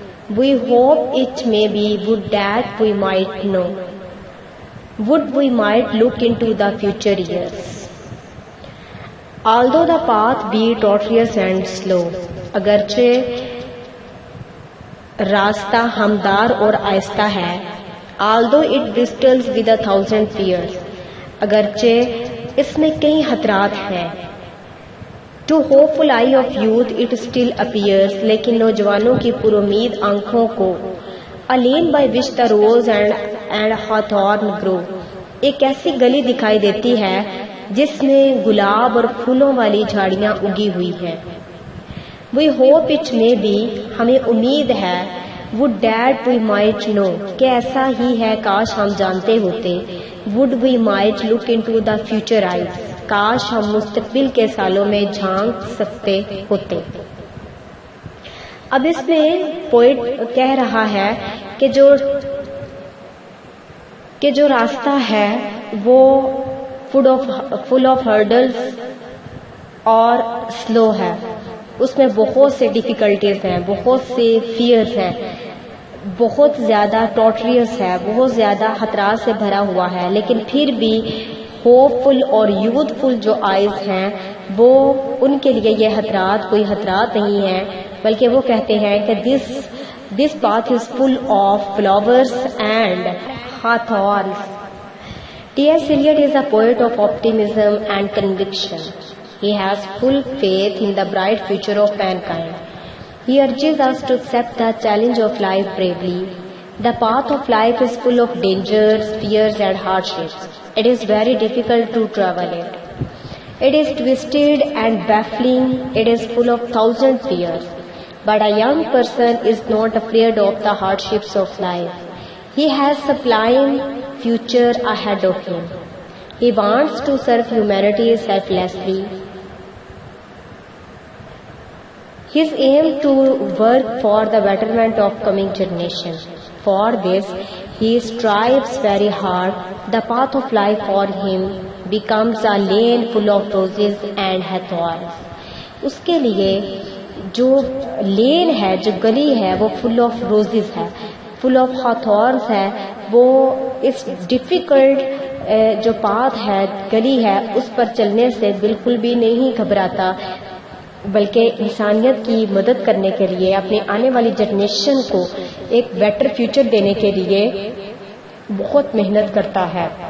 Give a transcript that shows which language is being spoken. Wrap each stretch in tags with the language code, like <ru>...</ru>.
<en>We hope it may be would that we might know. Would we might look into the future years. Although the path be tortuous and slow,</en> <ur>اگرچہ راستہ ہمدار اور آہستہ ہے.</ur> <en>Although it bristles with 1,000 fears,</en> <ur>اگرچہ اس میں کئی خطرات ہیں.</ur> <en>To hopeful eye of youth it still appears,</en> <ur>لیکن نوجوانوں کی پرامید آنکھوں کو</ur> <en>a lane by which the rose and hawthorn grow,</en> <ur>ایک ایسی گلی دکھائی دیتی ہے جس میں گلاب اور پھولوں والی جھاڑیاں اگی ہوئی ہیں.</ur> <en>We hope it may be,</en> <ur>ہمیں امید ہے.</ur> <en>Would that we might know,</en> <ur>کہ ایسا ہی ہے کاش ہم جانتے ہوتے.</ur> <en>Would we might look into the future eyes,</en> <ur>کاش ہم مستقبل کے سالوں میں جھانک سکتے ہوتے. اب اس میں پوئٹ کہہ رہا ہے کہ جو راستہ ہے وہ فل آف ہرڈلز اور سلو ہے. اس میں بہت سے ڈیفیکلٹیز ہیں, بہت سے فیئرز ہیں, بہت زیادہ ٹارچریس ہے, بہت زیادہ خطرات سے بھرا ہوا ہے. لیکن پھر بھی ہوپ فل اور یوتھ فل جو آئیز ہیں وہ ان کے لیے یہ خطرات کوئی خطرات نہیں ہیں, بلکہ وہ کہتے ہیں کہ this path is full of flowers and hawthorns.</ur> <en>T.S. Eliot is a poet of optimism and conviction. He has full faith in the bright future of mankind. He urges us to accept the challenge of life bravely. The path of life is full of dangers, fears and hardships. It is very difficult to travel it. It is twisted and baffling. It is full of 1,000 fears. But a young person is not afraid of the hardships of life. He has sublime future ahead of him. He wants to serve humanity selflessly. His aim to work for the betterment of coming generation. For this, he strives very hard. The path of life for him becomes a lane full of roses and hawthorns.</en> <ur>اس کے لیے جو لین ہے, جو گلی ہے, وہ full of roses ہے, full of ہاتھورنس ہے. وہ اس ڈیفیکلٹ جو پاتھ ہے, گلی ہے, اس پر چلنے سے بالکل بھی نہیں گھبراتا, بلکہ انسانیت کی مدد کرنے کے لیے, اپنے آنے والی جنریشن کو ایک بیٹر فیوچر دینے کے لیے بہت محنت کرتا ہے.</ur>